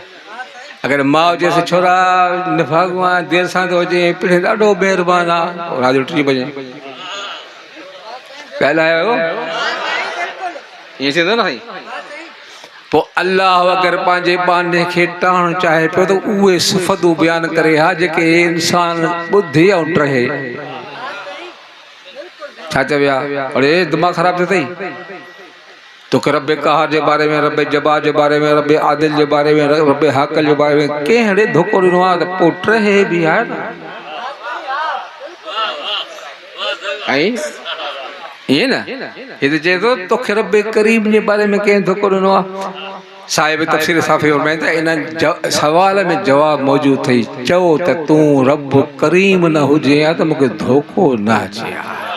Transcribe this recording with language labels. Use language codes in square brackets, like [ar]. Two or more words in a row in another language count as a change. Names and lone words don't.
[sd] अगर मां चएसि छोरा निभागो आहे देर सां थो अचे, पिणे ॾाढो महिरबानी आहे, राति जो 3 बजे ॻाल्हायो, ईअं थींदो न साईं। पोइ अल्लाह अगरि पंहिंजे बाने खे टाणणु चाहे पियो त उहे सिफ़तूं बयानु करे हा जेके इंसान ॿुधे ऐं टहे। छा चविया, अरे दिमाग़ ख़राब थियो अथई, तोखे रब कहार जे बारे में, रब जबा जे बारे में, रब आदिल जे बारे में, रब हाकल जे बारे में कहिड़े धोखो ॾिनो आहे त पोइ टहे बि आहे न। ऐं ईअं न, हीअ त चए थो तोखे रब करीम जे बारे में कंहिं धोखो ॾिनो आहे। साहिब तफ़सीर साफ़ी फरमाइनि था इन सवाल में जवाब मौजूदु अथई, चओ त तूं रब करीम न हुजे हा त मूंखे धोखो न अचे हा।